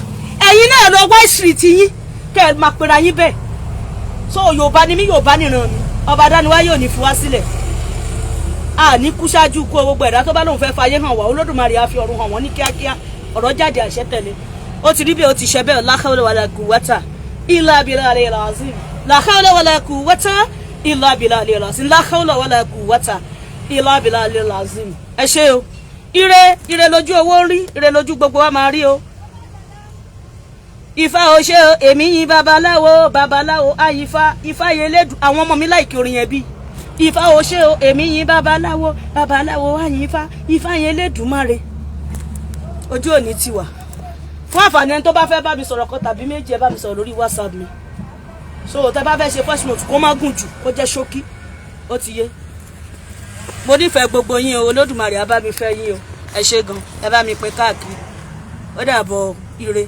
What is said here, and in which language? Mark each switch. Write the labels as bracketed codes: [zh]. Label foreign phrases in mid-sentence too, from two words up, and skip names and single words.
[yo] ẹ̀yin náà lọ wá ìṣirì tí yín kẹ́ ẹ máa pera yín bẹ́ẹ̀ so Yorùbá ni mí Yorùbá nìran mi ọba dániwá yóò ní fi wá sílẹ̀ ní kú ṣáájú kú gbogbo ẹ̀dá tó bá lóun fẹ́ fayé hàn wá Olódùmarè á fi ọ̀run hàn wọ́n ní kíákíá ọ̀rọ̀ jáde àṣẹ tẹ̀lé ó ti rí bí ó ti ṣe bẹ́ẹ̀ [ar] لا حول ولا قوة إلا بالله العظيم لا حول ولا قوة إلا بالله العظيم لا حول ولا قوة إلا بالله العظيم [yo] ẹ ṣé o ire lójú owó rí ire lójú gbogbo wa máa rí o Ifá o ṣé o èmi yìn babaláwo àyífá Ifá yẹlẹ́dù àwọn ọmọ mi láìkí orin yẹn bí Ifá o ṣé o èmi yìn babaláwo àyífá Ifá yẹlẹ́dùmarè ojú òní ti wà fún àǹfààní ẹni tó bá fẹ́ bá mi sọ̀rọ̀ kan tàbí méjì ẹ bá mi sọ̀rọ̀ lórí WhatsApp mi so tẹ bá fẹ́ ṣe [en] voice note [yo] kó má gùn jù kó jẹ́ ṣókí ó ti yé mo nífẹ̀ẹ́ gbogbo yín o Olódùmarè á bá mi fẹ́ yín o ẹ ṣé gan ẹ bá mi pín káàkiri ó dàbọ̀ ire.